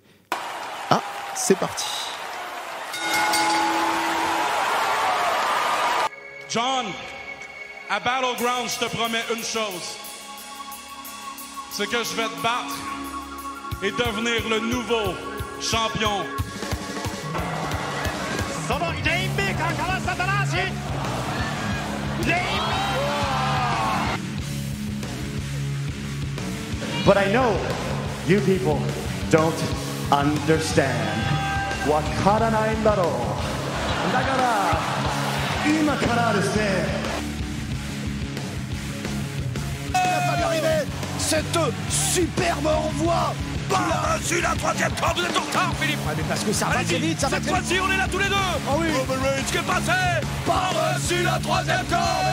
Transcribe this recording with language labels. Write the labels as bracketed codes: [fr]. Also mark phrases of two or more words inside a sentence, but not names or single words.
[fr] Ah, c'est parti. John, à Battleground, je te promets une chose. C'est que je vais te battre et devenir le nouveau champion. [en] But I know you people don't understand. [ja] Wakaranaiんだろう。だから今からですね。 [fr] Il a fallu arriver cette superbe envoi. Par-dessus la troisième corde, vous êtes en retard, Philippe. Ouais, mais parce que ça va très vite, ça va cette très vite. fois-ci, on est là tous les deux. Ah oui. Roman Reigns qui est passé par-dessus la troisième Mais corde.